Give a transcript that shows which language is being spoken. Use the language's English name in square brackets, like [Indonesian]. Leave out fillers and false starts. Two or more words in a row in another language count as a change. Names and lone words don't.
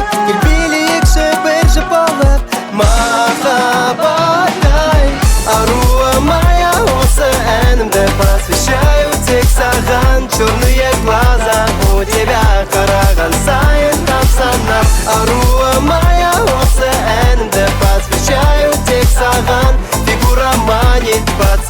[Kazakh] Кел билейікші бірші болып махаббаттай. Аруым ая, осы әнімді посвящаю тек саған. [Russian] Черные глаза у тебя [Kazakh] қараған сайын тамсанам. Аруым ая, осы әнімді посвящаю тек саған. [Russian] Фигура манит